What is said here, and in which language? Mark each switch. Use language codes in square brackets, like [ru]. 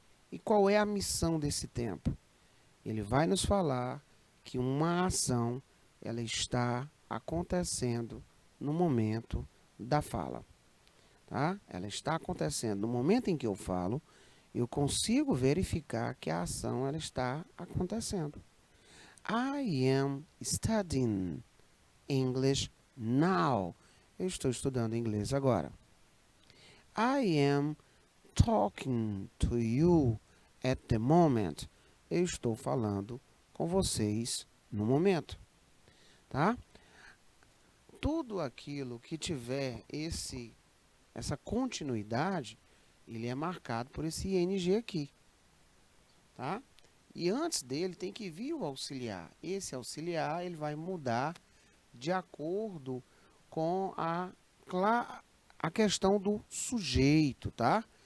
[pt] E qual é a missão desse tempo? Ele vai nos falar que uma ação ela está acontecendo no momento da fala. Tá? Ela está acontecendo no momento em que eu falo, eu consigo verificar que a ação ela está acontecendo. [en] I am studying English now. [pt] Eu estou estudando inglês agora. [en] I am talking to you at the moment. [pt] Eu estou falando com vocês no momento. Tá? Tudo aquilo que tiver essa continuidade, ele é marcado por esse ing aqui. Tá? E antes dele tem que vir o auxiliar. Esse auxiliar ele vai mudar de acordo com a questão do sujeito, tá?